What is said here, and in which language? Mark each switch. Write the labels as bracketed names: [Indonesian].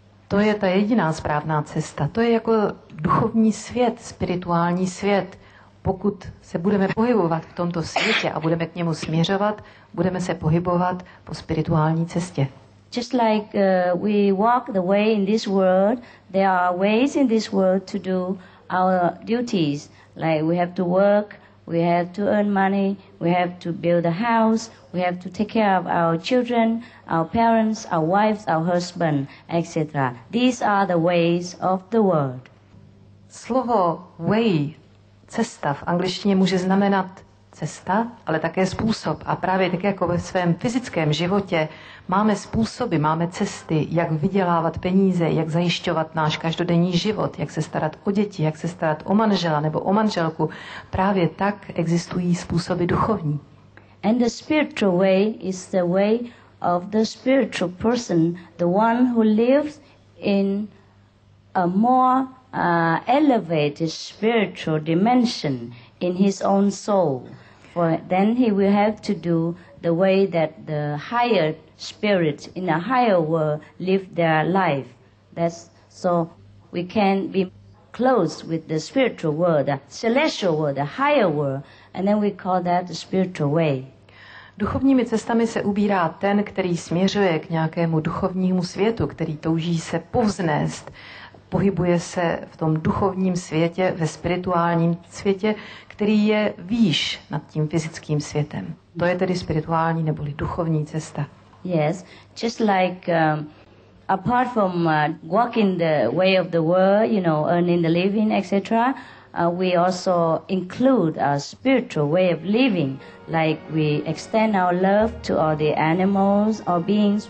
[Czech] To je ta jediná správná cesta. To je jako duchovní svět, spirituální svět. Pokud se budeme pohybovat v tomto světě a budeme k němu směřovat, budeme se pohybovat po spirituální cestě. [English] Just like we walk the way in this world, there are ways in this world to do our duties. Like we have to work, we have to earn money, we have to build a house, we have to take care of our children, our parents, our wives, our husband, etc. These are the ways of the world. [Czech] Slovo way, cesta v angličtině může znamenat cesta, ale také způsob. A právě tak jako ve svém fyzickém životě máme způsoby, máme cesty, jak vydělávat peníze, jak zajišťovat náš každodenní život, jak se starat o děti, jak se starat o manžela nebo o manželku. Právě tak existují způsoby duchovní. [English] And the spiritual way is the way of the spiritual person, the one who lives in a more elevated spiritual dimension in his own soul. For then he will have to do the way that the higher spirits in a higher world live their life. That's so we can be close with the spiritual world, the celestial world, the higher world, and then we call that the spiritual way. [Czech] Duchovními cestami se ubírá ten, který směřuje k nějakému duchovnímu světu, který touží se povznést, pohybuje se v tom duchovním světě, ve spirituálním světě, který je výš nad tím fyzickým světem. To je tedy spirituální neboli duchovní cesta. [English] Yes, just like apart from walking the way of the world, earning the living, etc., we also include a spiritual way of living, like we extend our love to all the animals or beings.